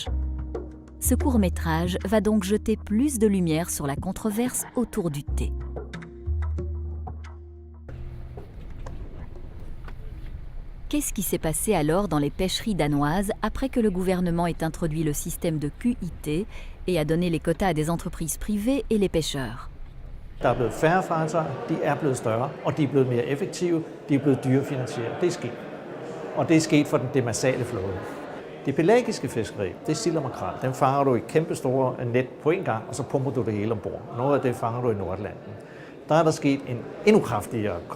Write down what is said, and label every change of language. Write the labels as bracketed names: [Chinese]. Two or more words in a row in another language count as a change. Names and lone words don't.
[French] Ce court-métrage va donc jeter plus de lumière sur la controverse autour du thé. Qu'est-ce qui s'est passé alors dans les pêcheries danoises après que le gouvernement ait introduit le système de QIT et a donné les quotas à des entreprises privées et les pêcheurs? [Danish] Der er blevet færre fartøjer, de er blevet større, og de er blevet mere effektive, de er blevet dyrefinansieret. Det er sket. Og det er sket for den demersale flåde. Det pelagiske fiskeri, det er sild og makrel. Den fanger du i kæmpe store net på en gang, og så pumper du det hele ombord. Noget af det fanger du i Nordatlanten. Der er der sket en endnu kraftigere koncentration.